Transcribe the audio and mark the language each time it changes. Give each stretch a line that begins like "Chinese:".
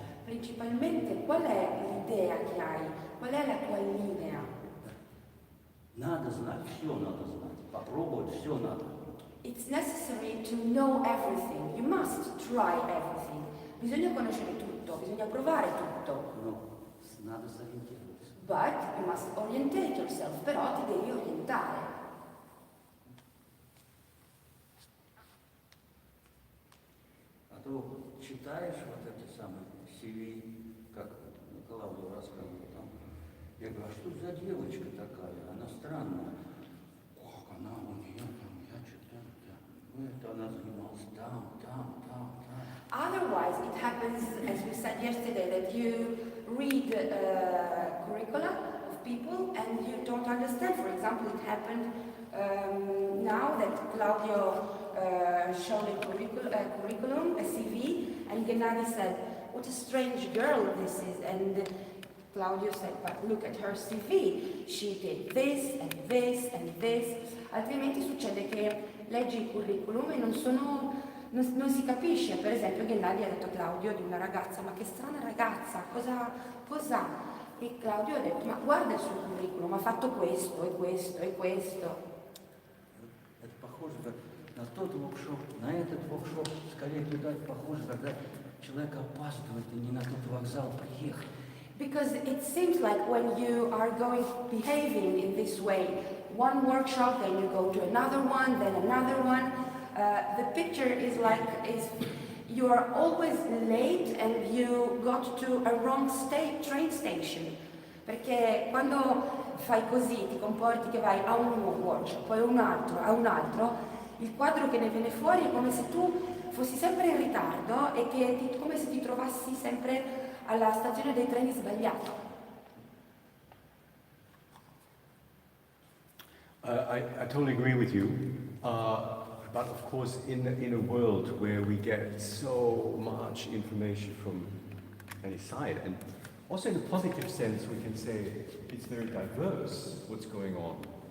Italian: Principalmente, qual è l'idea che hai? Qual è la tua linea?
Russian: Надо знать, все надо знать, попробовать, все надо.
English: It's necessary to know everything. You must try everything.
Italian: Bisogna conoscere tutto, bisogna provare tutto.
Russian: Но надо сориентироваться.
English: But you must orientate yourself,
Italian: però ti devi orientare.
Russian: А то читаешь вот эти самые CV, как Клавдия рассказывала там. Я говорю, а что за девочка такая? Она странная. Как она у нее там, я читаю, ну это она занималась там.
English: Otherwise, it happens, as we said yesterday, that you read curricula of people and you don't understand. For example, it happened now that Claudio showed a curriculum, a CV, and Gennady said, "What a strange girl this is." And Claudio said, "But look at her CV. She did this and this and this."
Italian: Altrimenti succede che leggi il curriculum e non si capisce. Per esempio Gennady ha detto a Claudio di una ragazza, ma che strana ragazza, cosa? E Claudio ha detto, ma guarda il suo curriculum, ha fatto questo e questo e questo.
Russian: Это похоже на тот воркшоп, на этот воркшоп, скорее туда похоже, когда человек опаздывает и не на тот вокзал приехал.
English: Because it seems like when you are behaving in this way, one workshop, then you go to another one, then another one, the picture is you are always late and you got to a wrong train station.
Italian: Perché quando fai così, ti comporti che vai a un workshop, poi a un altro, il quadro che ne viene fuori è come se tu fossi sempre in ritardo e come se ti trovassi sempre alla stazione dei treni sbagliato.
English: I totally agree with you. But of course, in a world where we get so much information from any side, and also in a positive sense, we can say it's very diverse what's going on.